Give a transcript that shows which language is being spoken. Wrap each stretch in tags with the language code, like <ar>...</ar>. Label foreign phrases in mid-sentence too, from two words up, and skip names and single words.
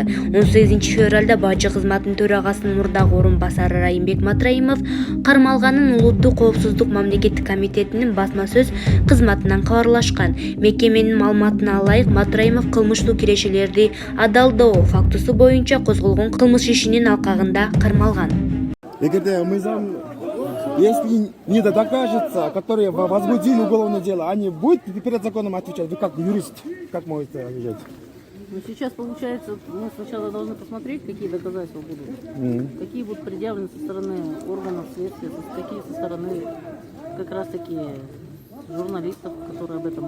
<ky>18 февралда бажы кызматынын төрагасынын мурдагы орун басары Райымбек Матраимов кармалганын Улуттук коопсуздук мамлекеттик комитетинин басма сөз кызматынан кабарлашкан. Мекеменин маалыматына ылайык, Матраимов кылмыштуу кирешелерди адалдоо фактысы боюнча козголгон кылмыш ишинин алкагында кармалган. Эгерде мыйзам,</ky> <ru>если не докажется, которые возбудили уголовное дело, они будут перед законом отвечать? Вы как юрист, как можете отвечать? Ну, сейчас получается, мы сначала должны посмотреть, какие доказательства будут, какие будут предъявлены со стороны органов следствия, какие со стороны как раз таки журналистов, которые об этом.</ru>